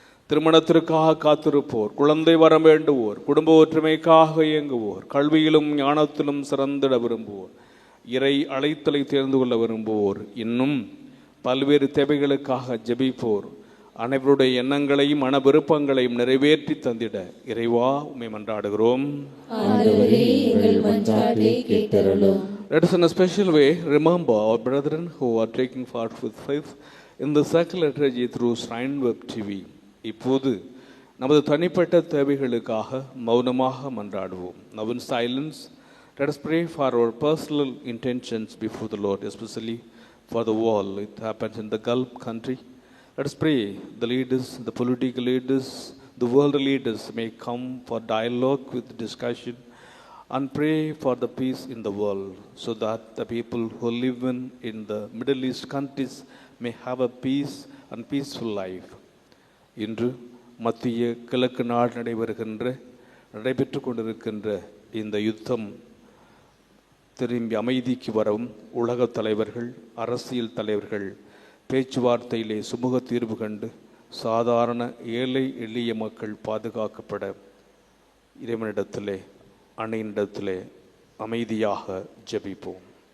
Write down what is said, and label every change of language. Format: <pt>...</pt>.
<ta>திருமணத்திற்காக காத்திருப்போர், குழந்தை வரம் வேண்டுவோர், குடும்ப ஒற்றுமைக்காக இயங்குவோர், கல்வியிலும் ஞானத்திலும் சிறந்திட விரும்புவோர், இறை அழைத்தலை தேர்ந்து கொள்ள விரும்புவோர், இன்னும் பல்வேறு தேவைகளுக்காக ஜெபிப்போர் அனைவருடைய எண்ணங்களையும் மன விருப்பங்களையும் நிறைவேற்றி தந்திட இறைவா உம்மை மன்றாடுகிறோம். ஆண்டவரே, எங்கள் மன்றாட்டை கேட்டருளும்.</ta> <en>Let us in a special way remember our brethren who are taking part with faith in the sacred liturgy through Shrine Web TV.</en> <ta>இப்போது நமது தனிப்பட்ட தேவைகளுக்காக மௌனமாக மன்றாடுவோம்.</ta> <en>Now in silence, let us pray for our personal intentions before the Lord, especially for the war. It happens in the Gulf country. Let us pray the leaders, the political leaders, the world leaders may come for dialogue with discussion and pray for the peace in the world so that the people who live in the Middle East countries may have a peace and peaceful life.</en> <ta>இன்று மத்திய கிழக்கு நாடு நடைபெற்று கொண்டிருக்கின்ற இந்த யுத்தம் திரும்பி அமைதிக்கு வரவும் உலக தலைவர்கள், அரசியல் தலைவர்கள் பேச்சுவார்த்தையிலே சுமூக தீர்வு கண்டு சாதாரண ஏழை எளிய மக்கள் பாதுகாக்கப்பட இறைவனிடத்திலே அன்னையினிடத்திலே அமைதியாக ஜெபிப்போம்.</ta>